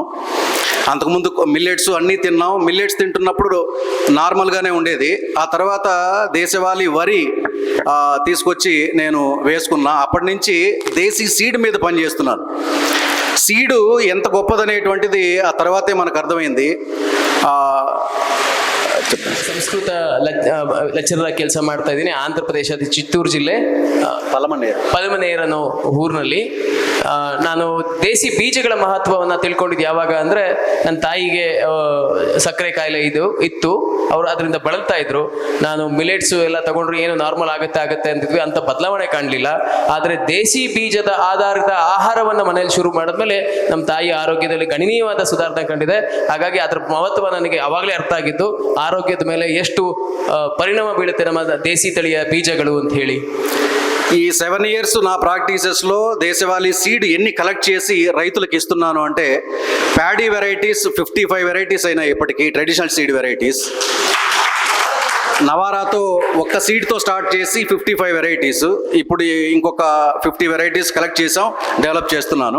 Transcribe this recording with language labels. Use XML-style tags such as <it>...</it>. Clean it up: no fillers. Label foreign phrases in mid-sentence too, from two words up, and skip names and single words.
<te>అంతకుముందు మిల్లెట్స్ అన్నీ తిన్నాం. మిల్లెట్స్ తింటున్నప్పుడు నార్మల్గానే ఉండేది. ఆ తర్వాత దేశవాళీ వరి తీసుకొచ్చి నేను వేసుకున్నా. అప్పటి నుంచి దేశీ సీడ్ మీద పనిచేస్తున్నాను. సీడు ఎంత గొప్పదనేటువంటిది ఆ తర్వాతే మనకు అర్థమైంది.</te> <kn>ಸಂಸ್ಕೃತ ಲೆಕ್ಚರರ್ ಕೆಲಸ ಮಾಡ್ತಾ ಇದ್ದೀನಿ. ಆಂಧ್ರ ಪ್ರದೇಶದ ಚಿತ್ತೂರು ಜಿಲ್ಲೆ ಪಲಮನೇರ್ ಅನ್ನೋ ಊರಿನಲ್ಲಿ. ನಾನು ದೇಸಿ ಬೀಜಗಳ ಮಹತ್ವವನ್ನು ತಿಳ್ಕೊಂಡಿದ್ದು ಯಾವಾಗ ಅಂದರೆ, ನನ್ನ ತಾಯಿಗೆ ಸಕ್ಕರೆ ಕಾಯಿಲೆ ಇತ್ತು. ಅವರು ಅದರಿಂದ ಬಳಲ್ತಾ ಇದ್ರು. ನಾನು ಮಿಲೆಟ್ಸು ಎಲ್ಲ ತಗೊಂಡ್ರೆ ಏನು ನಾರ್ಮಲ್ ಆಗುತ್ತೆ ಅಂತಿದ್ವಿ. ಅಂತ ಬದಲಾವಣೆ ಕಾಣಲಿಲ್ಲ. ಆದರೆ ದೇಸಿ ಬೀಜದ ಆಧಾರಿತ ಆಹಾರವನ್ನು ಮನೆಯಲ್ಲಿ ಶುರು ಮಾಡಿದ್ಮೇಲೆ ನಮ್ಮ ತಾಯಿ ಆರೋಗ್ಯದಲ್ಲಿ ಗಣನೀಯವಾದ ಸುಧಾರಣೆ ಕಂಡಿದೆ. ಹಾಗಾಗಿ ಅದರ ಮಹತ್ವ ನನಗೆ ಆವಾಗಲೇ ಅರ್ಥ ಆಗಿದ್ದು, ಆರೋಗ್ಯದ ಮೇಲೆ ಎಷ್ಟು ಪರಿಣಾಮ ಬೀಳುತ್ತೆ ನಮ್ಮ ದೇಸಿ ತಳಿಯ ಬೀಜಗಳು ಅಂತ ಹೇಳಿ.</kn> <te>ఈ 7 years నా ప్రాక్టీసెస్లో దేశవాళీ సీడ్ ఎన్ని కలెక్ట్ చేసి రైతులకు ఇస్తున్నాను అంటే,</te> <en>paddy varieties</en> <te>55 వెరైటీస్ అయినాయి ఇప్పటికీ,</te> <en>traditional seed varieties.</en> <te>నవారాతో ఒక్క సీడ్తో స్టార్ట్ చేసి 55 వెరైటీస్, ఇప్పుడు ఇంకొక 50 వెరైటీస్ కలెక్ట్ చేసాం, డెవలప్ చేస్తున్నాను.</te>